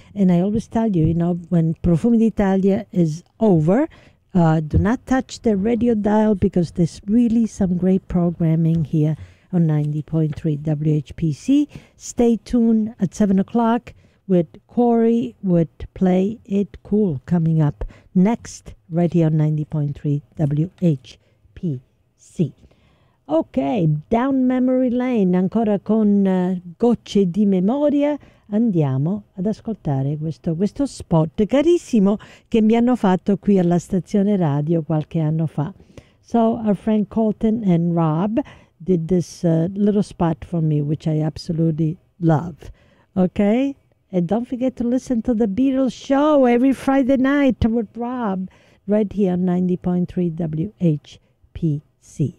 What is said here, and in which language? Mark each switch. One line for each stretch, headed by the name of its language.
English: And I always tell you, you know, when Profumi d'Italia is over, do not touch the radio dial, because there's really some great programming here on 90.3 WHPC. Stay tuned at 7 o'clock with Corey with Play It Cool coming up next, right here on 90.3 WHPC. Okay, down memory lane,
Italian: ancora con gocce di memoria, andiamo ad ascoltare questo spot carissimo che mi hanno fatto qui alla stazione radio qualche anno fa.
English: So, our friend Colton and Rob did this little spot for me, which I absolutely love. Okay? And don't forget to listen to The Beatles Show every Friday night with Rob, right here on 90.3 WHPC.